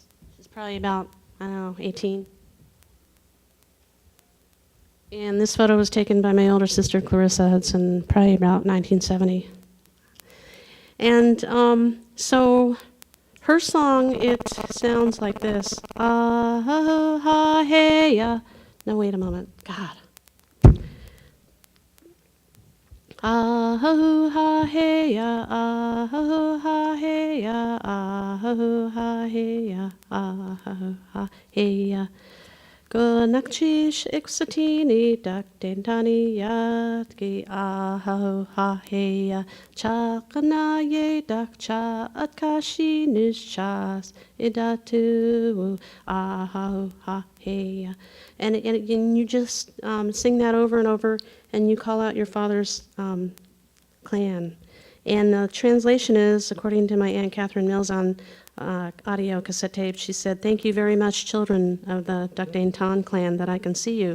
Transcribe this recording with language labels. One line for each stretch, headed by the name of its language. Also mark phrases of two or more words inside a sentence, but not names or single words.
English: She's probably about, I don't know, 18. And this photo was taken by my older sister, Clarissa Hudson, probably about 1970. And so her song, it sounds like this. Ah, ha, ha, hey, ya. No, wait a moment. God. Ah, ho, ha, hey, ya. Ah, ho, ha, hey, ya. Ah, ho, ha, hey, ya. Ah, ho, ha, hey, ya.
Tlingit: Gunakchish iksatini dak dentani yatki aho ha heya chakana ye dak cha atkashi nishas idatu aho ha heya.
English: And you just sing that over and over, and you call out your father's clan. And the translation is, according to my Aunt Catherine Mills on audio cassette tape, she said, "Thank you very much, children of the Dukdane Tan clan, that I can see you.